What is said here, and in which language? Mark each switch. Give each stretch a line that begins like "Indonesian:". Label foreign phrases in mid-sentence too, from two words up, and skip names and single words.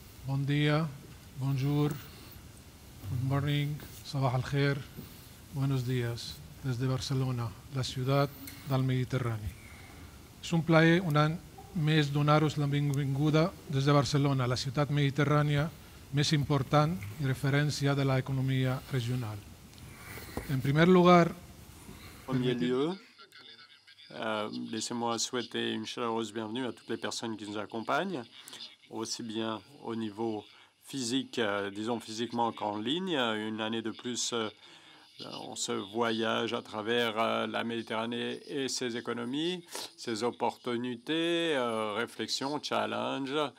Catalan: Bon dia, bonjour,
English: good morning,
Arabic: صباح الخير,
Spanish: buenos días, desde Barcelona,
Catalan: la ciutat del Mediterrani. És un plaer un any més donar-vos la benvinguda des de Barcelona, la ciutat mediterrània més important i referència de l'economia regional.
Spanish: En primer lugar,
French: En premier lieu, laissez-moi souhaiter une chaleureuse bienvenue à toutes les personnes qui nous accompagnent, aussi bien au niveau physique, disons physiquement qu'en ligne. Une année de plus, on se voyage à travers la Méditerranée et ses économies, ses opportunités, réflexions, challenges.